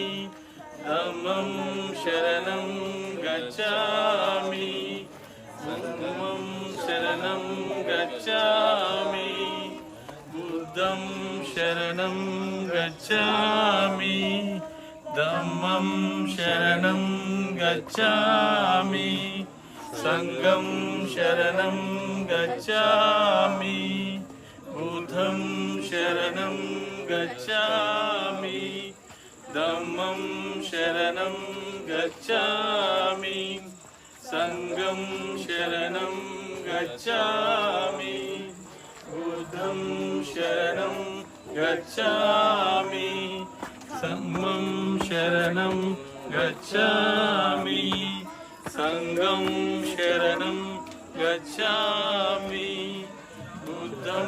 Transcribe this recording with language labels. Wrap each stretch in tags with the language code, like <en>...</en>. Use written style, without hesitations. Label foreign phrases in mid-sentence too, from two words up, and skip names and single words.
<pi>ధమ్మం శరణం గచ్ఛామి, సంఘం శరణం గచ్ఛామి, బుద్ధం శరణం గచ్ఛామి, ధమ్మం శరణం గచ్ఛామి, సంఘం శరణం గచ్ఛామి, బుద్ధం శరణం गच्छामि धम्मं शरणं गच्छामि संघं शरणं गच्छामि बुद्धं शरणं गच्छामि धम्मं शरणं गच्छामि संघं शरणं गच्छामि बुद्धं</pi>